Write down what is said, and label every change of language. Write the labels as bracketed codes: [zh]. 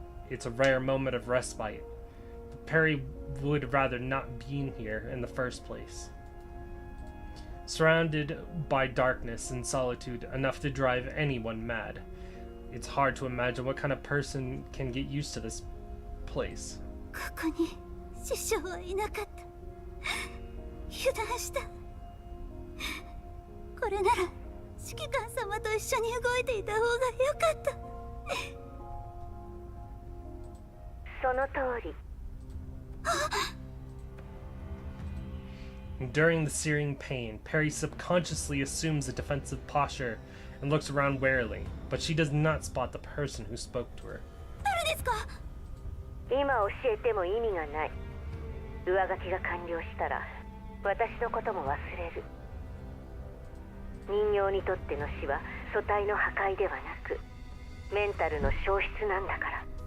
[en] It's a rare moment of respite, but Perry would rather not be in here in the first place. Surrounded by darkness and solitude enough to drive anyone mad, it's hard to imagine what kind of person can get used to this place. [ja] ここに師匠はいなかった。油断した。これなら指揮官様と一緒に動いていた方が良かった。その通り。 [en] During the searing pain, Perry subconsciously assumes a defensive posture and looks around warily, but she does not spot the person who spoke to her. [ja] 誰ですか？今教えても意味がない。上書きが完了したら私のことも忘れる。人形にとっての死は素体の破壊ではなくメンタルの消失なんだから。